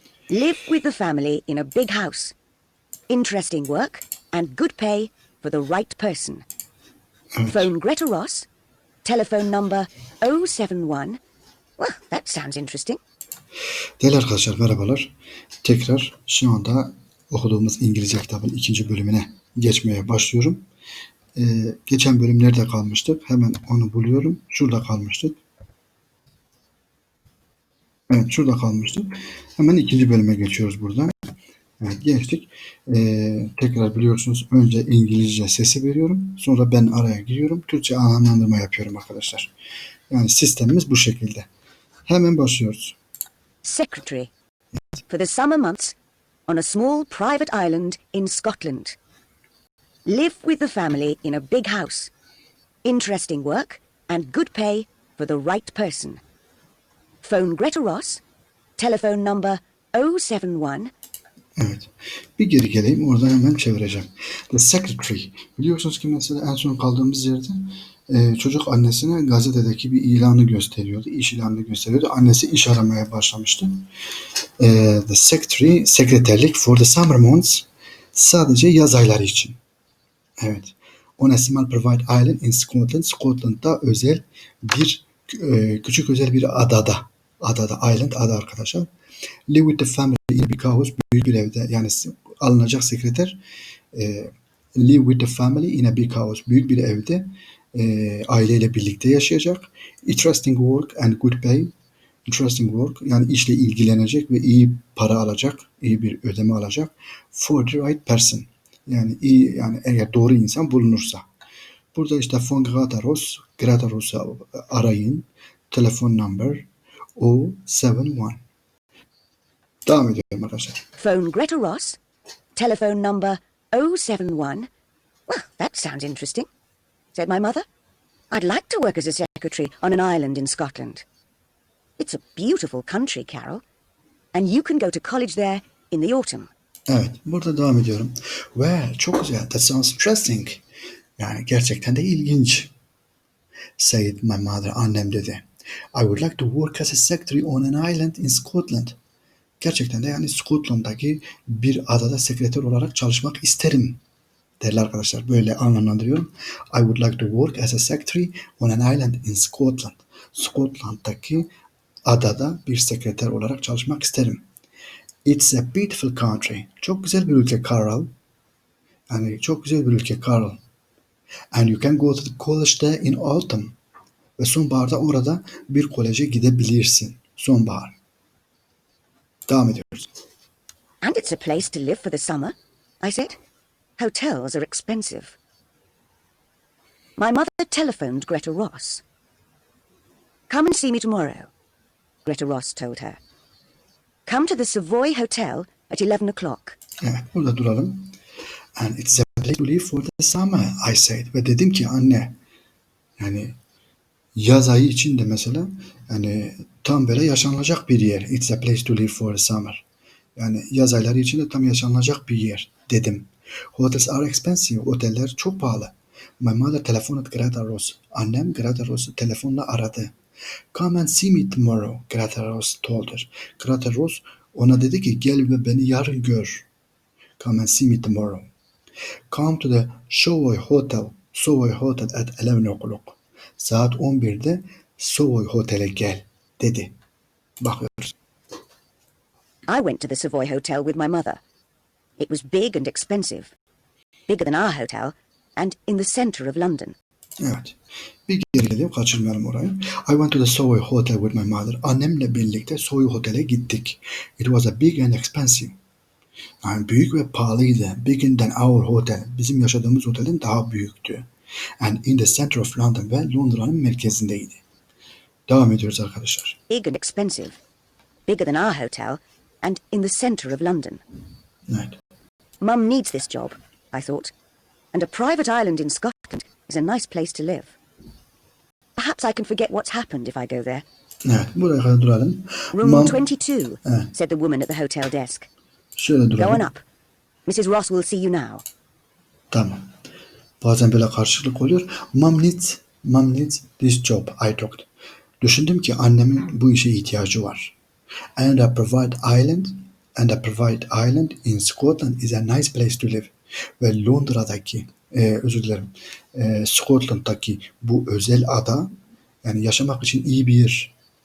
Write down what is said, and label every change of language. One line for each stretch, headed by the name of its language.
English: Live with the family in a big house. Interesting work and good pay for the right person.
Turkish: Evet.
English: Phone Greta Ross. Telephone number 071. Well, that sounds interesting.
Turkish: Değerli arkadaşlar merhabalar. Tekrar şu anda okuduğumuz İngilizce kitabın 2. bölümüne geçmeye başlıyorum. Geçen bölüm nerede kalmıştık? Hemen onu buluyorum. Şurada kalmıştık. Evet, şurada kalmıştık. Hemen 2. bölüme geçiyoruz buradan. Evet, geçtik. Tekrar biliyorsunuz önce İngilizce sesi veriyorum. Sonra ben araya giriyorum. Türkçe anlamlandırma yapıyorum arkadaşlar. Yani sistemimiz bu şekilde. Hemen başlıyoruz.
English: Secretary. For the summer months on a small private island in Scotland. Live with the family in a big house. Interesting work and good pay for the right person. Phone Greta Ross. Telephone number 071.
Turkish: Evet. Bir geri geleyim. Oradan hemen çevireceğim. The Secretary. Biliyorsunuz ki mesela en son kaldığımız yerde çocuk annesine gazetedeki bir ilanı gösteriyordu. İş ilanını gösteriyordu. Annesi iş aramaya başlamıştı.
English: The Secretary,
Turkish: sekreterlik
English: for the summer months.
Turkish: Sadece yaz ayları için. Evet.
English: On a small private island in Scotland.
Turkish: Scotland'da özel bir küçük özel bir adada. Adada,
English: island,
Turkish: ada arkadaşlar.
English: Live with the family in a big house,
Turkish: büyük bir evde. Yani alınacak sekreter
English: live with the family in a big house,
Turkish: büyük bir evde aileyle birlikte yaşayacak.
English: Interesting work and good pay. Interesting work
Turkish: yani işle ilgilenecek ve iyi para alacak, iyi bir ödeme alacak.
English: For the right person.
Turkish: Yani iyi yani eğer doğru insan bulunursa. Burada işte phone Greta Ross'u arayın. Telefon number 071. Devam ediyorum arkadaşlar.
English: Phone Greta Ross. Telephone number 071. Well, that sounds interesting, said my mother. I'd like to work as a secretary on an island in Scotland. It's a beautiful country, Carol, and you can go to college there in the autumn.
Turkish: Evet, burada devam ediyorum. Well, çok güzel.
English: That sounds interesting.
Turkish: Yani gerçekten de ilginç.
English: Said my mother,
Turkish: annem dedi.
English: I would like to work as a secretary on an island in Scotland.
Turkish: Gerçekten de yani Scotland'daki bir adada sekreter olarak çalışmak isterim. Değerli arkadaşlar böyle anlamlandırıyorum.
English: I would like to work as a secretary on an island in Scotland.
Turkish: Scotland'daki adada bir sekreter olarak çalışmak isterim.
English: It's a beautiful country.
Turkish: Çok güzel bir ülke Carol. Yani çok güzel bir ülke Carol.
English: And you can go to the college there in autumn.
Turkish: Ve sonbaharda orada bir koleje gidebilirsin. Sonbahar. Devam ediyoruz.
English: And it's a place to live for the summer, I said. Hotels are expensive. My mother telephoned Greta Ross. Come and see me tomorrow, Greta Ross told her. Come to the Savoy Hotel at 11 o'clock.
Turkish: Evet, burada duralım.
English: And it's a place to live for the summer, I said.
Turkish: Ve dedim ki anne, yani yaz ayı için de mesela yani tam böyle yaşanılacak bir yer.
English: It's a place to live for the summer.
Turkish: Yani yaz ayları için de tam yaşanılacak bir yer dedim.
English: Hotels are expensive.
Turkish: Oteller çok pahalı.
English: My mother telephoned Greta Ross.
Turkish: Annem Greta Ross'u telefonla aradı.
English: Come and see me tomorrow, Greta Ross told her.
Turkish: Greta Ross ona dedi ki gel ve beni yarın gör.
English: Come and see me tomorrow. Come to the Savoy Hotel at 11 o'clock.
Turkish: Saat 11'de Savoy Hotel'e gel dedi. Bakıyoruz.
English: I went to the Savoy Hotel with my mother. It was big and expensive. Bigger than our hotel and in the centre of London.
Turkish: Evet. Bir geri gelelim, kaçırmayalım orayı.
English: I went to the Savoy Hotel with my mother.
Turkish: Annemle birlikte Savoy Hotel'e gittik.
English: It was a big and expensive.
Turkish: Yani büyük ve pahalıydı.
English: Bigger than our hotel.
Turkish: Bizim yaşadığımız otelin daha büyüktü.
English: And in the center of London
Turkish: ve Londra'nın merkezindeydi. Devam ediyoruz arkadaşlar.
English: Big and expensive. Bigger than our hotel and in the centre of London. Evet. Mum needs this job, I thought. And a private island in Scotland is a nice place to live. Perhaps I can forget what's happened if I go there.
Turkish: Evet, buraya kadar duralım.
English: Room 22,
Turkish: Evet.
English: said the woman at the hotel desk.
Turkish: Şöyle
English: Go
Turkish: duralım.
English: on up. Mrs. Ross will see you now.
Turkish: Tamam. Bazen böyle karşılık oluyor.
English: Mom needs this job, I thought.
Turkish: Düşündüm ki annemin bu işe ihtiyacı var.
English: And a private island and a private island in Scotland is a nice place to live.
Turkish: Ve Londra'daki, özür dilerim, Scotland'daki bu özel ada, yani yaşamak için iyi bir yer.